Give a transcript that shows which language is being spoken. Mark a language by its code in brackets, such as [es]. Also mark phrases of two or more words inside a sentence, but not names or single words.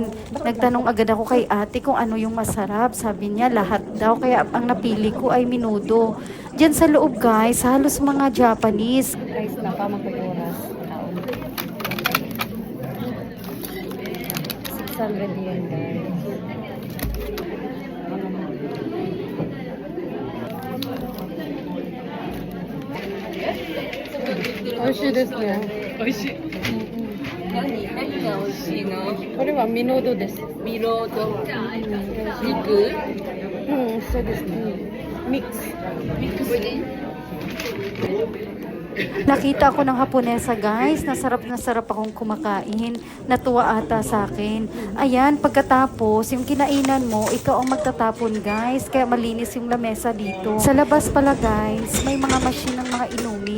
[tl] Nagtanong agad ako kay ate kung ano yung masarap. Sabi niya lahat daw. Kaya ang napili ko ay minudo. Diyan sa loob guys, halos mga Japanese. Guys, napamagpag-oras. 600 yen guys. [ja] 美味しいですね. 美味しい。何が美味しいの？これはミノドです。ミロード、肉、そうですね。ミックス。ミックス。 [tl] Nakita ko ng Haponesa guys, na sarap akong kumakain. Natuwa ata sa akin. Ayan, pagkatapos, yung kinainan mo, ikaw ang magtatapon guys. Kaya malinis yung lamesa dito. Sa labas pala guys, may mga machine ng mga inumin.